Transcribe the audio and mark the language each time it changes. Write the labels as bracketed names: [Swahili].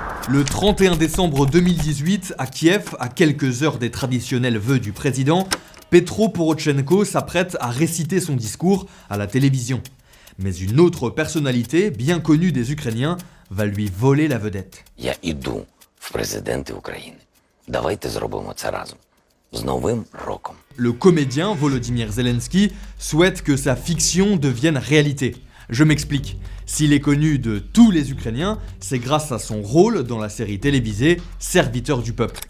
[French] Le 31 décembre 2018, à Kiev, à quelques heures des traditionnels vœux du président, Petro Porochenko s'apprête à réciter son discours à la télévision. Mais une autre personnalité, bien connue des Ukrainiens, va lui voler la vedette. [Ukrainian] Я іду в президенти України. Давайте зробимо це разом. З Новим роком. [French] Le comédien Volodymyr Zelensky souhaite que sa fiction devienne réalité. Je m'explique. S'il est connu de tous les Ukrainiens, c'est grâce à son rôle dans la série télévisée Serviteur du peuple.